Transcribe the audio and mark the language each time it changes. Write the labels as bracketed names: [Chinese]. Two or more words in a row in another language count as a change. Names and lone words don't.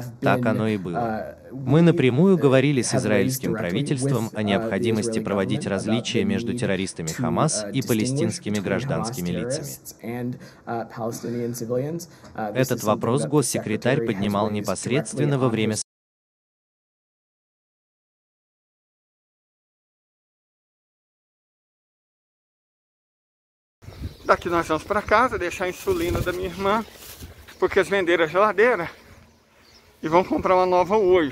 [Russian] Так оно и было. Мы напрямую говорили с израильским правительством о необходимости проводить различия между террористами Хамас и палестинскими гражданскими лицами. Этот вопрос госсекретарь поднимал непосредственно во время [Portuguese] Daqui nós vamos para casa, deixar a insulina da minha irmã, porque eles venderam a geladeira e vão comprar uma nova hoje.